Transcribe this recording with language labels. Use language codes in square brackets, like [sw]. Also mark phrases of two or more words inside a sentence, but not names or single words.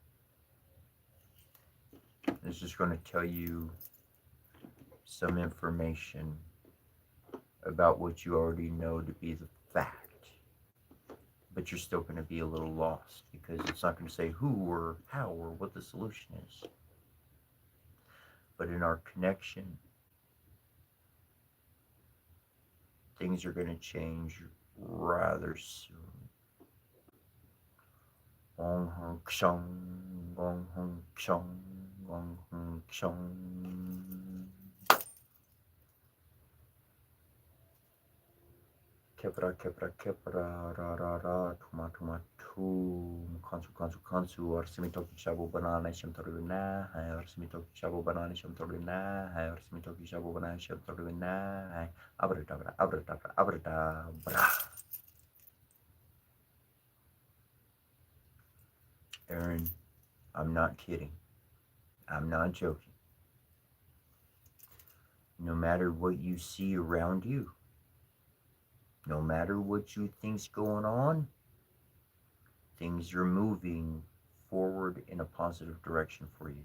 [en] It's just going to tell you some information about what you already know to be the fact, but you're still going to be a little lost because it's not going to say who or how or what the solution is. But in our connection, things are going to change rather soon. Gong hong ksong, gong hong ksong, gong hong ksong. Kepra kepra kepra ra ra ra tuma tuma tum kansu arsimitoki shabu banana shamtoruna hai arsimitoki shabu banana shamtoruna hai arsimitoki shabu banana shamtoruna hai abra. Aaron, I'm not kidding. I'm not joking. No matter what you see around you, no matter what you think's going on, things are moving forward in a positive direction for you.